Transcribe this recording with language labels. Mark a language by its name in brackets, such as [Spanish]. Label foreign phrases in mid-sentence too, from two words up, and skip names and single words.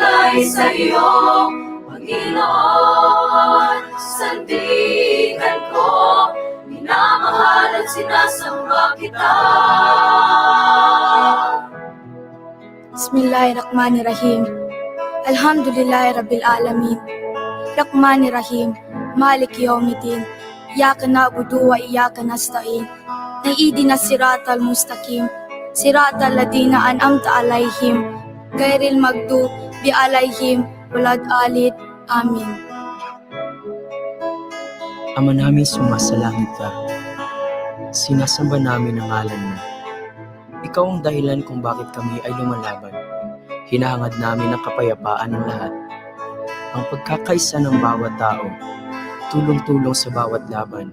[Filipino] alay sa'yo, Panginoon. Sandigan ko, minamahal at sinasamba kita. [Arabic] بسم الله الرحمن الرحيم. الحمد لله رب العالمين. الرحمن الرحيم مالك يوم الدين. إياك نعبد وإياك نستعين اهدنا الصراط المستقيم. صراط الذين أنعمت عليهم غير المغضوب عليهم ولا الضالين. Amin. [Filipino] Ama namin sumasalangit ka. Sinasamba namin ang ngalan mo. Ikaw ang dahilan kung bakit kami ay lumalaban. Hinahangad namin ang kapayapaan ng lahat. Ang pagkakaisa ng bawat tao, tulong-tulong sa bawat laban.